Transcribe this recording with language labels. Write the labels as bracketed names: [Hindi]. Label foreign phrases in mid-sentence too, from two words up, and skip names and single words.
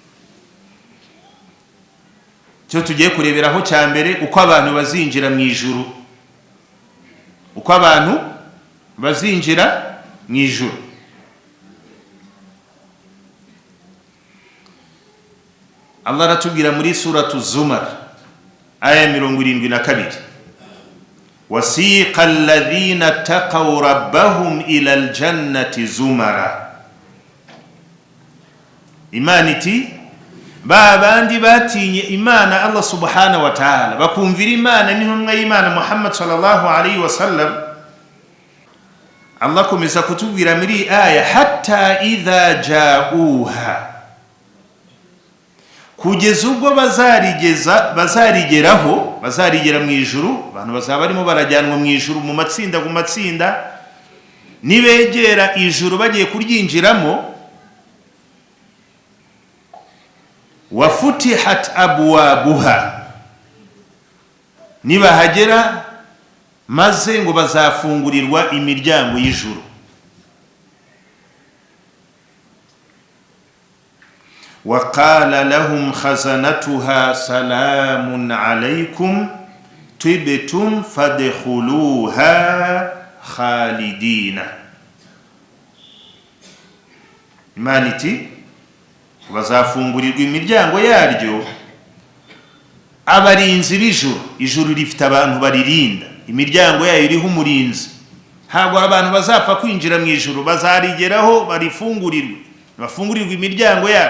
[Kinyarwanda] Cyo tugiye kureberaho cya mbere, uko abantu bazinjira mu ijuru, uko abantu bazinjira mu ijuru. Allah aratubwira muri suratu Zumar aya 72, [Arabic] وسيق الذين اتقوا ربهم إلى الجنة زمرا. [Kinyarwanda] Imana iti babandi batinye Imana Allah [Arabic] سبحانه وتعالى, [Kinyarwanda] bakumvira Imana n'intumwa y'Imana Muhammad [Arabic] صلى الله عليه وسلم. [Kinyarwanda] Allah komeza kutubwira muri aya, [Arabic] حتى إذا جاءوها, [Kinyarwanda] kugeza ubwo bazarigera mu ijuru. Abantu bazaba barimo barajyanwa mu ijuru mu matsinda, nibegera ijuru bagiye kuryinjiramo, [Arabic] وفتحت أبوابها, [Kinyarwanda] nibahagera maze ngo bazafungurirwa imiryango y'ijuru. [Arabic] وقال لهم خزنتها سلام عليكم طبتم فادخلوها خالدين. [Kinyarwanda] Imana iti bazafungurirwa imiryango yaryo abarinzi b'ijuru. Ijuru rifite abantu baririnda, imiryango yayo iriho umurinzi. Ntabwo abantu bazapfa kwinjira mu ijuru, bazarigeraho bafungurirwa imiryango yayo.